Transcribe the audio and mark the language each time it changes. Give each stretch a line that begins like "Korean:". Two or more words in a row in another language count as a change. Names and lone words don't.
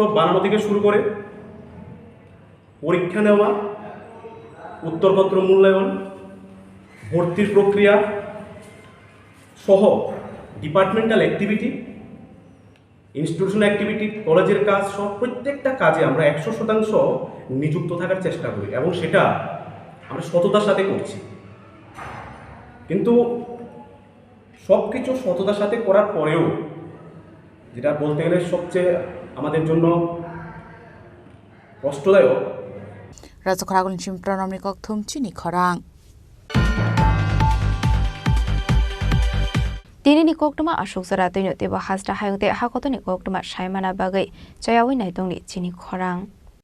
Bangla: বানানো থেকে শুরু করে পরীক্ষা নেওয়া, উত্তরপত্র মূল্যায়ন, ভর্তির প্রক্রিয়া সহ
English: departmental activity, institutional activity,
Bangla: কলেজের কাজ সব প্রত্যেকটা কাজে আমরা 100% নিযুক্ত থাকার চেষ্টা করি এবং সেটা আমরা সততার সাথে করছি। কিন্তু সব কিছু সততার সাথে করার পরেও যেটা বলতে গেলে সবচেয়ে আমাদের জন্য কষ্টদায়ক,
Kok Borok: রাজখরাগুন চিমপ্রানমনি ককথুম চিনি খরাং Tinini koktuma ashok zara tino teba hasda hayungte hakotoni koktuma shaimana bagai chayawai naitongni Chini Khorang